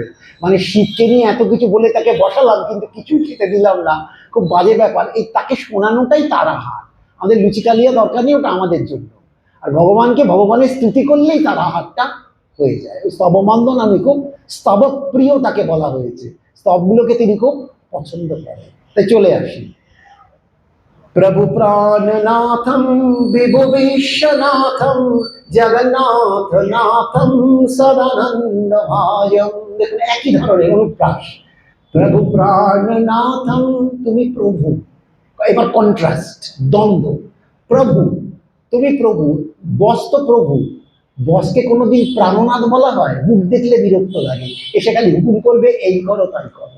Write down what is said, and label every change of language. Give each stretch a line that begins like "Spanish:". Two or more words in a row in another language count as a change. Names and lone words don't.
Bangla: মানে শিবকে নিয়ে এত কিছু বলে তাকে বসালাম, কিন্তু কিছুই খেতে দিলাম না, খুব বাজে ব্যাপার। এই তাকে শোনানোটাই তার আহার। আমাদের লুচিকালিয়া দরকার নেই, ওটা আমাদের জন্য। আর ভগবানকে ভগবানের স্তুতি করলেই তার আহারটা হয়ে যায়। ওই স্তবমান্দন, আমি খুব স্তবপ্রিয় তাকে বলা হয়েছে, স্তবগুলোকে তিনি খুব পছন্দ করেন। তাই চলে আসি,
Sanskrit: प्रभु प्राणनाथम विभु विश्वनाथम जगन्नाथ नाथम सदानंद भाजम।
Bangla: দেখুন একই ধরনের অনুপ্রাস।
Sanskrit: প্রভু প্রাণনাথম,
Bangla: তুমি প্রভু। এবার কন্ট্রাস্ট, দ্বন্দ্ব। প্রভু, তুমি প্রভু। বস তো প্রভু, বসকে কোনোদিন প্রাণনাথ বলা হয়? মুখ দেখলে বিরক্ত লাগে, এসে খালি হুকুম করবে, এই করো তাই করো।